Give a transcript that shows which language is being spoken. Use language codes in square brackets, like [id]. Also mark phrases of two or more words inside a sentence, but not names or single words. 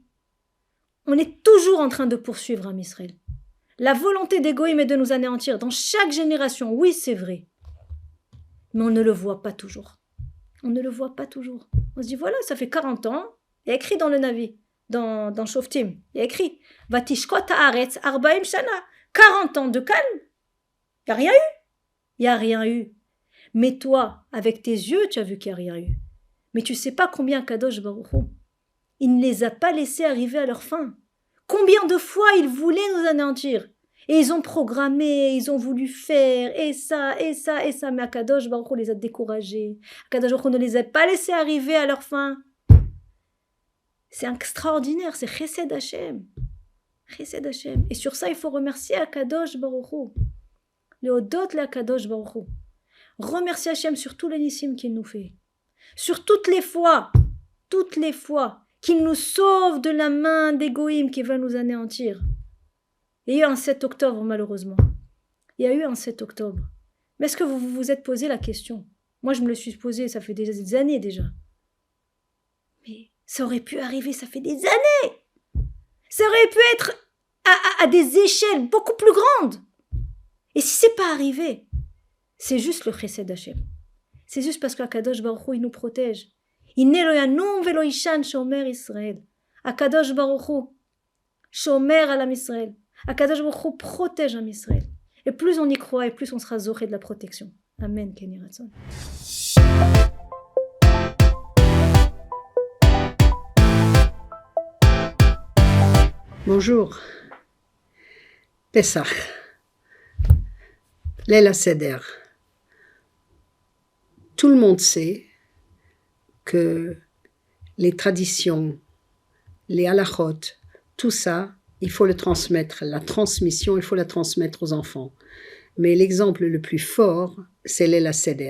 [fr] On est toujours en train de poursuivre [he] עם ישראל. [fr] La volonté d'Égoïm est de nous anéantir dans chaque génération. Oui, c'est vrai. Mais on ne le voit pas toujours. On ne le voit pas toujours. On se dit, voilà, ça fait 40 ans. Il y a écrit dans le Navi, dans Shoftim, il y a écrit, [he] ותשקוט הארץ ארבעים שנה. [fr] 40 ans de calme. Il n'y a rien eu. Il n'y a rien eu. Mais toi, avec tes yeux, tu as vu qu'il n'y a rien eu. Mais tu ne sais pas combien [he] קדוש ברוך הוא, [fr] il ne les a pas laissés arriver à leur fin. Combien de fois ils voulaient nous anéantir. Et ils ont programmé, ils ont voulu faire, et ça, et ça, et ça. Mais [he] קדוש ברוך הוא [fr] les a découragés. [he] קדוש ברוך הוא [fr] ne les a pas laissés arriver à leur fin. C'est extraordinaire, c'est [he] חסד השם. חסד השם. [fr] Et sur ça, il faut remercier [he] קדוש ברוך הוא. להודות לקדוש ברוך הוא. [fr] Remercier Hachem sur tous les nissim qu'il nous fait. Sur toutes les fois qu'il nous sauve de la main d'Égoïm qui va nous anéantir. Il y a eu un 7 octobre, malheureusement. Il y a eu un 7 octobre. Mais est-ce que vous vous êtes posé la question? Moi, je me le suis posé, ça fait des années déjà. Mais ça aurait pu arriver, ça fait des années. Ça aurait pu être à des échelles beaucoup plus grandes. Et si c'est pas arrivé, c'est juste le [he] חסד השם. [fr] C'est juste parce qu' [he] הקדוש ברוך הוא, [fr] il nous protège. [he] הנה לא ינום ולא יישן שומר ישראל. הקדוש ברוך הוא, שומר עם ישראל. הקדוש ברוך הוא [fr] protège [he] עם ישראל. [fr] Et plus on y croit, et plus on sera zoré de la protection. [he] אמן, כן יהי רצון. [fr] Bonjour. [he] פסח. ליל הסדר. [fr] Tout le monde sait que les traditions, les halachot, tout ça, il faut le transmettre. La transmission, il faut la transmettre aux enfants. Mais l'exemple le plus fort, c'est [he] ליל הסדר.